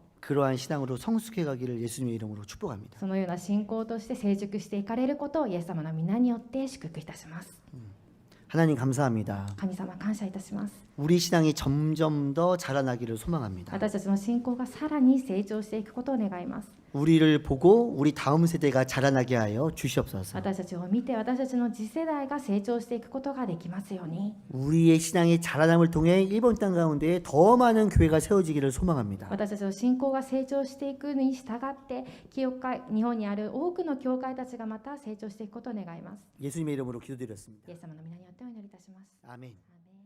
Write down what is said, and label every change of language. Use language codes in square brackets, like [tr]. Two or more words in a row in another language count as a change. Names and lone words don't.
[ko] 그러한 신앙으로 성숙해 가기를 예수님의 이름으로 축복합니다. [ja] そのような信仰として成熟していかれることをイエス様の皆によって祝福いたします。 [ko] 하나님 감사합니다. [ja] 神様感謝いたします。 [ko] 우리 신앙이 점점 더 자라나기를 소망합니다. [ja] 私たちの信仰がさらに成長していくことを願います。 [ko] 우리를 보고 우리 다음 세대가 자라나게 하여 주시옵소서. [ja] 私たちを見て私たちの次世代が成長していくことができますように。 [ko] 우리의 신앙의 자라남을 통해 일본 땅 가운데 더 많은 교회가 세워지기를 소망합니다. [ja] 私たちの信仰が成長していくに従って日本にある多くの教会たちがまた成長していくことを願います。 [ko] 예수님의 이름으로 기도드렸습니다. [ja] イエス様の皆によってお祈りいたします。 [ko] 아멘.